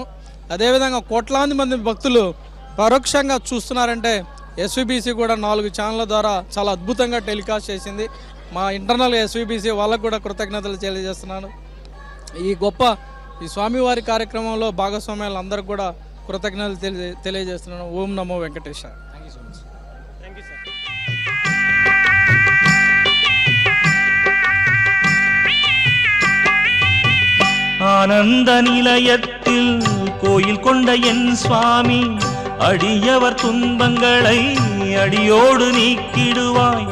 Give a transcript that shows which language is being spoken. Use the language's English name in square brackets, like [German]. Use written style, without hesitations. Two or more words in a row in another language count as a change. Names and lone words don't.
[Telugu] అదేవిధంగా కోట్లాది మంది భక్తులు పరోక్షంగా చూస్తున్నారంటే ఎస్వీబీసీ కూడా 4 ఛానళ్ళ ద్వారా చాలా అద్భుతంగా టెలికాస్ట్ చేసింది. మా ఇంటర్నల్ ఎస్వీబీసీ వాళ్ళకు కూడా కృతజ్ఞతలు తెలియజేస్తున్నాను. ఈ స్వామివారి కార్యక్రమంలో భాగస్వామ్యాలు అందరికి కూడా కృతజ్ఞతలు తెలియజేస్తున్నాను. [Sanskrit] ఓం నమో వెంకటేశాయ. [English] Thank you so much. Thank you sir. [Tamil] ஆனந்த நிலையத்தில் கோயில் கொண்ட என் சுவாமி, அடியவர் துன்பங்களை அடியோடு நீக்கிடுவாய்.